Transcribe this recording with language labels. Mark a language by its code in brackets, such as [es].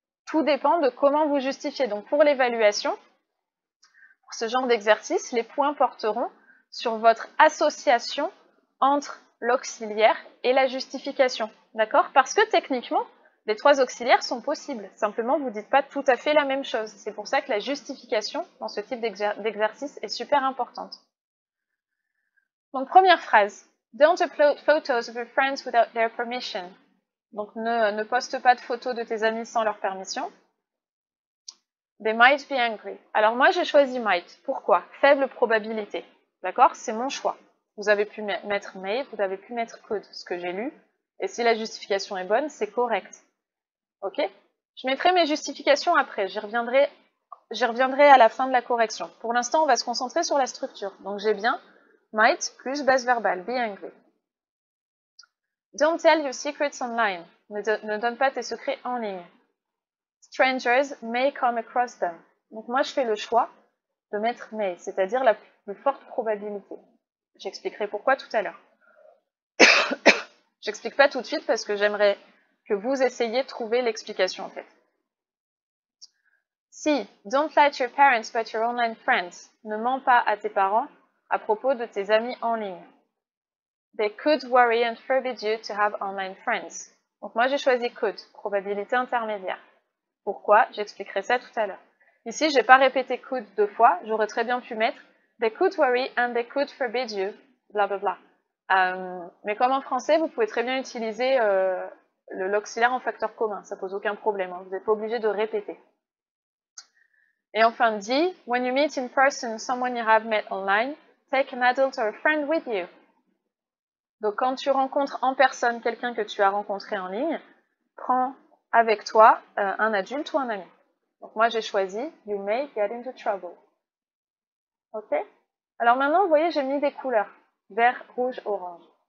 [fr] Tout dépend de comment vous justifiez. Donc pour l'évaluation, pour ce genre d'exercice, les points porteront sur votre association entre l'auxiliaire et la justification. D'accord? Parce que techniquement, Les trois auxiliaires sont possibles. Simplement, vous ne dites pas tout à fait la même chose. C'est pour ça que la justification dans ce type d'exercice est super importante. Donc, première phrase. [en] Don't upload photos of your friends without their permission. [fr] Donc, ne poste pas de photos de tes amis sans leur permission. [en] They might be angry. [fr] Alors, moi, j'ai choisi might. Pourquoi? Faible probabilité. D'accord? C'est mon choix. Vous avez pu mettre may, vous avez pu mettre could, ce que j'ai lu. Et si la justification est bonne, c'est correct. Ok? Je mettrai mes justifications après. J'y reviendrai à la fin de la correction. Pour l'instant, on va se concentrer sur la structure. Donc, j'ai bien might plus base verbale, be angry. [en] Don't tell your secrets online. [fr] Ne donne pas tes secrets en ligne. [en] Strangers may come across them. [fr] Donc moi, je fais le choix de mettre may, c'est-à-dire la plus forte probabilité. J'expliquerai pourquoi tout à l'heure. J'explique pas tout de suite parce que j'aimerais que vous essayiez de trouver l'explication en fait. [en] Si, don't lie to your parents but your online friends. [fr] Ne mens pas à tes parents à propos de tes amis en ligne. [en] They could worry and forbid you to have online friends. [fr] Donc moi j'ai choisi could, probabilité intermédiaire. Pourquoi? J'expliquerai ça tout à l'heure. Ici, je n'ai pas répété could 2 fois, j'aurais très bien pu mettre [en] they could worry and they could forbid you, [fr] blablabla. Mais comme en français, vous pouvez très bien utiliser l'auxiliaire en facteur commun, ça pose aucun problème, hein, vous n'êtes pas obligé de répéter. Et enfin, [en] D, when you meet in person someone you have met online, take an adult or a friend with you. [fr] Donc quand tu rencontres en personne quelqu'un que tu as rencontré en ligne, prends avec toi un adulte ou un ami. Donc moi j'ai choisi [en] you may get into trouble. [fr] Ok? Alors maintenant vous voyez j'ai mis des couleurs vert, rouge, orange.